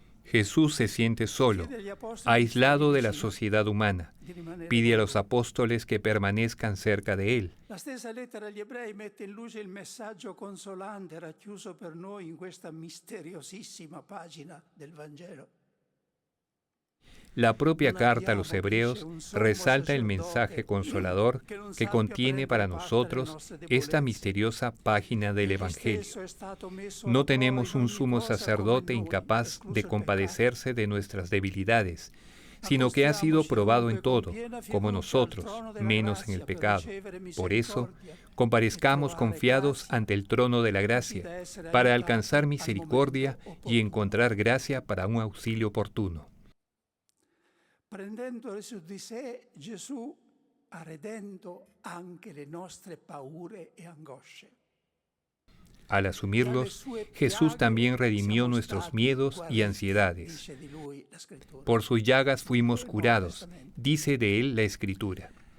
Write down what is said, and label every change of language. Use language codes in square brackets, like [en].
[es] Jesús se siente solo, aislado de la sociedad humana. Pide a los apóstoles que permanezcan cerca de Él. [it] La stessa lettera agli Ebrei mette in luce il messaggio consolante racchiuso per noi in questa misteriosissima pagina del Vangelo. [es] La propia carta a los Hebreos resalta el mensaje consolador que contiene para nosotros esta misteriosa página del Evangelio. No tenemos un sumo sacerdote incapaz de compadecerse de nuestras debilidades, sino que ha sido probado en todo, como nosotros, menos en el pecado. Por eso, comparezcamos confiados ante el trono de la gracia, para alcanzar misericordia y encontrar gracia para un auxilio oportuno. [it] Prendendo su di sé, Gesù ha redento anche le nostre paure e angosce. [es] Al asumirlos, Jesús también redimió nuestros miedos y ansiedades. Por sus llagas fuimos curados, dice de él la Escritura.